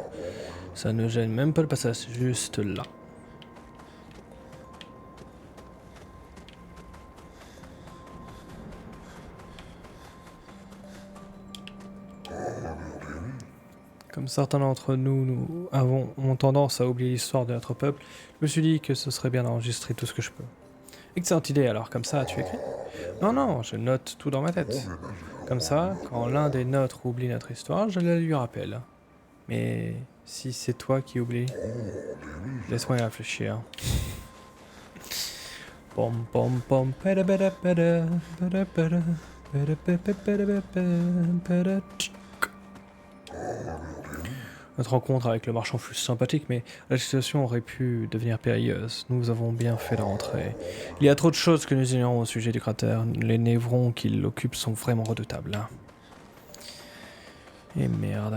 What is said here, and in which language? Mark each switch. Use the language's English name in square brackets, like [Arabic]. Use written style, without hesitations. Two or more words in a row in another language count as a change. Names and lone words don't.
[French] Ça ne gêne même pas le passage, c'est juste là. Comme certains d'entre nous ont tendance à oublier l'histoire de notre peuple, je me suis dit que ce serait bien d'enregistrer tout ce que je peux. Excellente idée, alors comme ça, tu écris? Non, je note tout dans ma tête. Comme ça, quand l'un des nôtres oublie notre histoire, je la lui rappelle. Mais si c'est toi qui oublies, laisse-moi y réfléchir. Pom pom pom pada pada pada pada pada pada pada pada pada. Notre rencontre avec le marchand fut sympathique, mais la situation aurait pu devenir périlleuse. Nous avons bien fait de rentrer. Il y a trop de choses que nous ignorons au sujet du cratère. Les névrons qui l'occupent sont vraiment redoutables. Et merde.